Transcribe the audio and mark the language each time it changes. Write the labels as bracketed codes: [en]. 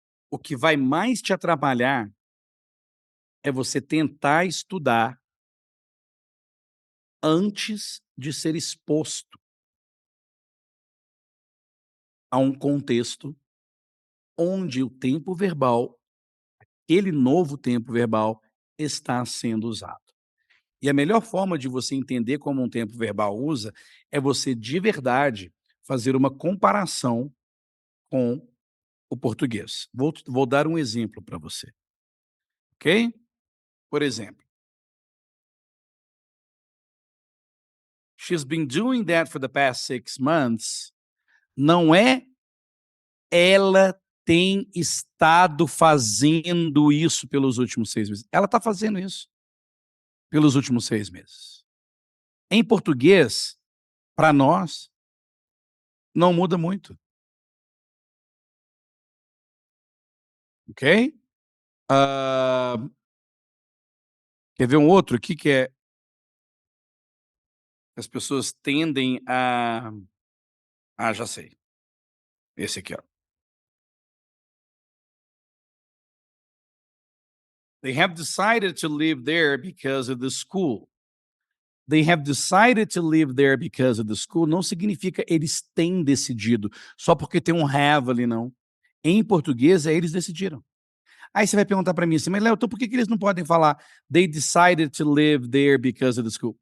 [pt] O que vai mais te atrapalhar é você tentar estudar antes de ser exposto a um contexto onde o tempo verbal, aquele novo tempo verbal, está sendo usado. E a melhor forma de você entender como um tempo verbal usa é você de verdade fazer uma comparação com o português. Vou dar um exemplo para você, ok? Por exemplo, [en] she's been doing that for the past 6 months. [pt] Não é ela tem estado fazendo isso pelos últimos 6 meses. Ela está fazendo isso pelos últimos 6 meses. Em português, para nós, não muda muito, ok? Ah, quer ver um outro aqui que é as pessoas tendem a já sei, esse aqui, ó. [en] They have decided to live there because of the school. They have decided to live there because of the school [pt] não significa eles têm decidido, só porque tem um have ali não. Em português é eles decidiram. Aí você vai perguntar para mim assim: "Mas Léo, então por que que eles não podem falar [en] they decided to live there because of the school?"